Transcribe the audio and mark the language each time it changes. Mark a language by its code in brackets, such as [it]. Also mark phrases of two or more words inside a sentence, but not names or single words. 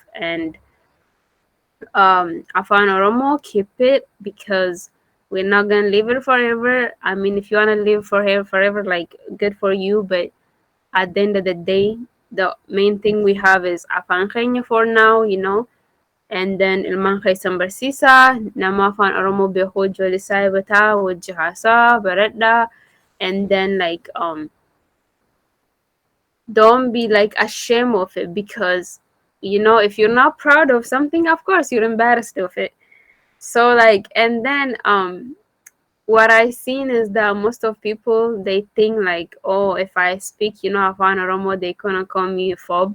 [en] And Afan Oromo, keep it, because we're not gonna live it forever. I mean, if you wanna live forever, like good for you. But at the end of the day, the main thing we have is Afan Kenya for now, and then [om] ilman kaysan barsisa, nama Afan Oromo beho jolisay bata, wajahasa, [en] barada, and then like don't be like ashamed of it, because if you're not proud of something, of course you're embarrassed of it. So like, and then what I seen is that most of people, they think like, oh, if I speak Afan Oromo, they gonna call me a phob.